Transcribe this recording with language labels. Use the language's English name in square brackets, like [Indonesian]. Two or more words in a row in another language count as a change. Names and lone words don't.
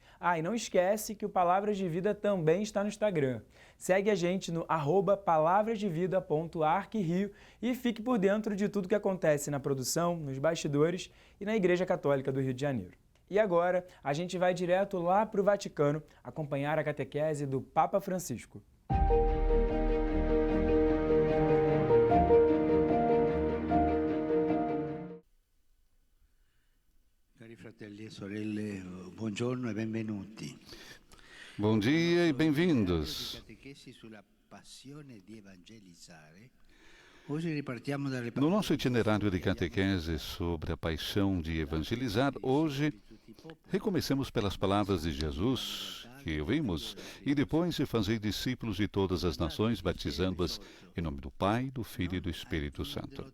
[Portuguese] E não esquece que o Palavras de Vida também está no Instagram. Segue a gente no @palavrasdevida.arquirio e fique por dentro de tudo que acontece na produção, nos bastidores e na Igreja Católica do Rio de Janeiro. E agora, a gente vai direto lá para o Vaticano acompanhar a catequese do Papa Francisco. [Italian] Cari fratelli e sorelle, buongiorno e benvenuti. [Portuguese] Bom dia e bem-vindos. [Italian] Catequesi sulla passione di evangelizzare. Hoje ripartiamo dalle [Portuguese] No nosso itinerário de catequese sobre a paixão de evangelizar, hoje recomecemos pelas palavras de Jesus, que ouvimos, e depois de fazer discípulos de todas as nações, batizando-as em nome do Pai, do Filho e do Espírito Santo.